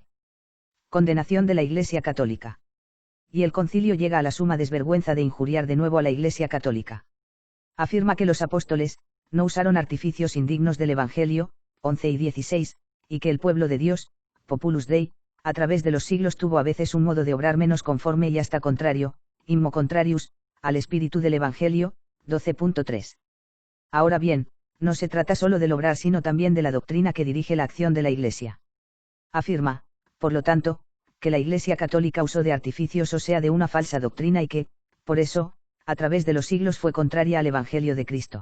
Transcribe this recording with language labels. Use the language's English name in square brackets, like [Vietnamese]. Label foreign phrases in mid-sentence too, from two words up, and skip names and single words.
[Spanish] Condenación de la Iglesia Católica. Y el concilio llega a la suma desvergüenza de injuriar de nuevo a la Iglesia Católica. Afirma que los apóstoles no usaron artificios indignos del Evangelio, 11 y 16, y que el pueblo de Dios, [Latin] Populus Dei, [Spanish] a través de los siglos tuvo a veces un modo de obrar menos conforme y hasta contrario, [Latin] immo contrarius, [Spanish] al espíritu del Evangelio, 12.3. Ahora bien, no se trata solo del obrar sino también de la doctrina que dirige la acción de la Iglesia. Afirma, por lo tanto, que la Iglesia Católica usó de artificios o sea de una falsa doctrina y que, por eso, a través de los siglos fue contraria al Evangelio de Cristo.